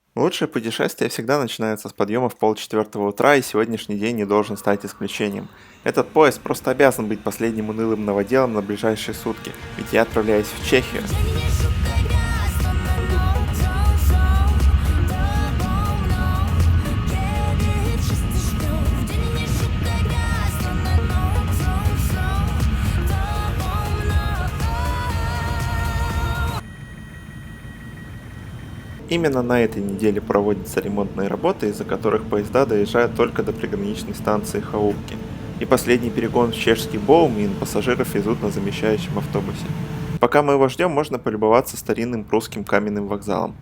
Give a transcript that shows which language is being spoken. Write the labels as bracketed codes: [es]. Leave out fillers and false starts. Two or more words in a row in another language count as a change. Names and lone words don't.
[ru] Лучшее путешествие всегда начинается с подъема в полчетвертого утра, и сегодняшний день не должен стать исключением. Этот поезд просто обязан быть последним унылым новоделом на ближайшие сутки, ведь я отправляюсь в Чехию. [pl] Dziennie szukaj gwiazd, one nocą są tobą mną. Kiedy wszyscy śpią, dziennie szukaj gwiazd, one nocą są tobą mną. [ru] Именно на этой неделе проводятся ремонтные работы, из-за которых поезда доезжают только до приграничной станции Хаупки. И последний перегон в чешский Боумин пассажиров везут на замещающем автобусе. Пока мы его ждем, можно полюбоваться старинным прусским каменным вокзалом.